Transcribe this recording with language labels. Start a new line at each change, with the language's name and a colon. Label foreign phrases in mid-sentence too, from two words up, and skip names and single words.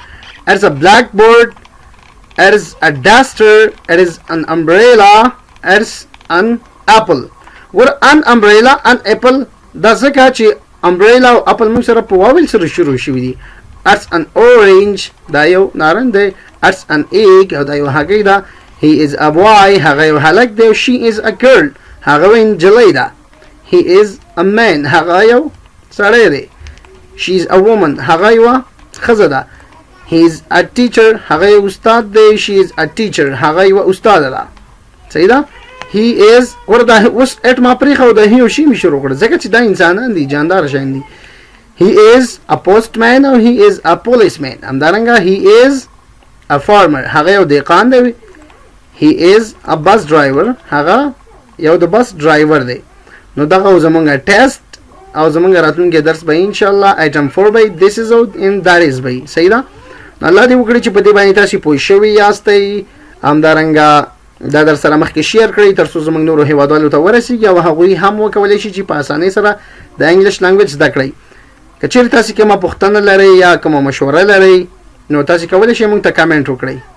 English: it's a blackboard, it's a duster, it's an umbrella, it's an apple.
Pashto: ګوره،
English: an umbrella, an apple,
Pashto: دا ځکه چې امبریلا او اپل موږ سره په واول سره شروع شوي دي.
English: it's an orange,
Pashto: دا یو نارنج دی،
English: it's an egg,
Pashto: او دا یو هګۍ ده.
English: he is a boy,
Pashto: هغه یو هلک دی.
English: she is a girl,
Pashto: هغه یو نجلۍ ده.
English: he is a man,
Pashto: هغه یو سړی دی.
English: she is a woman,
Pashto: هغه یوه ښځه ده.
English: he is a teacher,
Pashto: هغه یو استاد دی.
English: she is a teacher,
Pashto: هغه یوه استاده ده. صحیح ده.
English: he is,
Pashto: ګوره دا اوس اټ ما پرېښه، دا هی او شي مې شروع کړه، ځکه چې دا انسانان دي، جاندار شیان دي.
English: he is a postman, and he is a policeman.
Pashto: همدارنګه
English: he is a farmer,
Pashto: هغه یو دهقان دی.
English: he is a bus driver,
Pashto: هغه یو د
English: bus driver
Pashto: دی. نو دغه زمونږ ټیسټ او زمونږ راتلونکی درس به انشاءالله آیټم 4 به
English: this is out in that is
Pashto: به. صحیح ده. الله دې وکړي چې په دې باندې تاسې پوه شوي یاستئ. همدارنګه دا در سره مخکې شیر کړئ تر څو زموږ نورو هیوادوالو ته ورسیږي، او هغوی هم وکولی شي چې په اسانۍ سره د
English: English language
Pashto: زده کړئ. که چیرې تاسې کومه پوښتنه لرئ یا کومه مشوره لرئ، نو تاسې کولی شئ موږ ته کمنټ وکړئ.